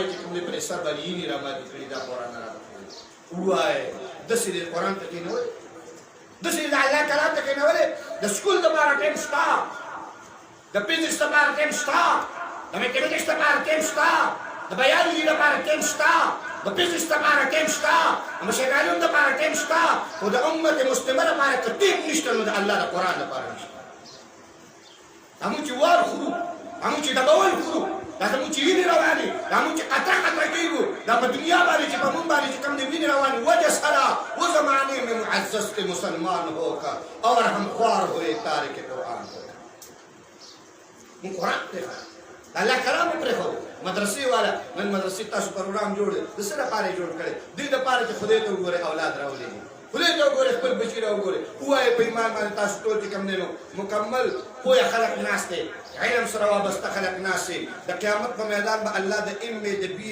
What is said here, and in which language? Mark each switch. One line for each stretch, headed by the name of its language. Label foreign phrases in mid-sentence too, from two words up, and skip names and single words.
Pashto: چې کوم دی پر حساب باندې یې را باندې کړي دا قرآن نه راغلی وایي داسې دی قرآن ته کېنه وایي داسې د الله کلام ته کېنه وایي د سکول دپاره ټایم شته د فزیکس دپاره ټایم شته د میتھمیټکس دپاره ټایم شته د بیالوجي دپاره ټایم شته د فزیکس دپاره ټایم شته د مشاګانو دپاره ټایم شته خو د امت مسلمه دپاره که ټایم نشته نو د الله د قرآن دپاره نشته همون چې وار خورو همون چې ډبول خورو دا زموږ چې وینې روانې دا موږ چې قطره قطره کېږو دا په دنیا باندې چې په مونږ باندې چې کوم د وینې روانې وجه سره و
Urdu: زمانې میں معزز کے مسلمان ہو کر اور ہم خوار ہوئے تارک قرآن ہو
Pashto: مونږ قرآن پرېښود الله کلام پرېښود مدرسې والا نن مدرسې تاسو پروګرام جوړ دی د څه لپاره یې جوړ کړی دې دپاره چې خدای ته وګورئ اولاد راولېږي خدای ته وګورئ خپل بچي راوګورئ ووایئ په ایمان باندې تاسو ټول چې کوم دی نو مکمل پوهه خلق ناست دی علم سره وابسته خلق ناست دی د قیامت په میدان به الله د ام د بی